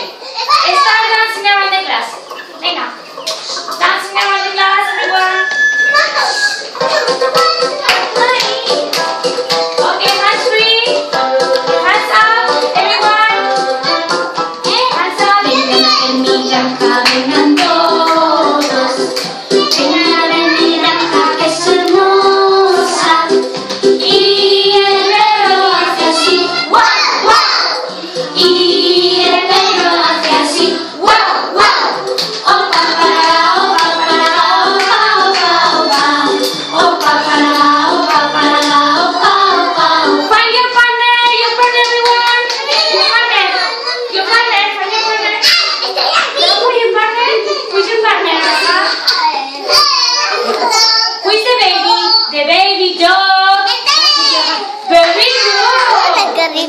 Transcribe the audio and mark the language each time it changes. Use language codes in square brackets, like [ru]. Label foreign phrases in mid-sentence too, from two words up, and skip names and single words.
[en] Start dancing around the class. [es] Venga. [en] Dancing around the class, everyone. Okay, hands free. Hands up, everyone. Hands up. [es] Vengan vengan todos. Vengan a mi granja que es hermosa. Y el perro hace así, guau, guau. Y el perro hace así, guau, guau. Opa para, opa para, opa, opa, opa. Opa para, opa para, opa, opa. [en] Find your partner, everyone. Your partner, find your partner. Look for your partner. Who's your partner? Who is the baby? The baby dog. Very good.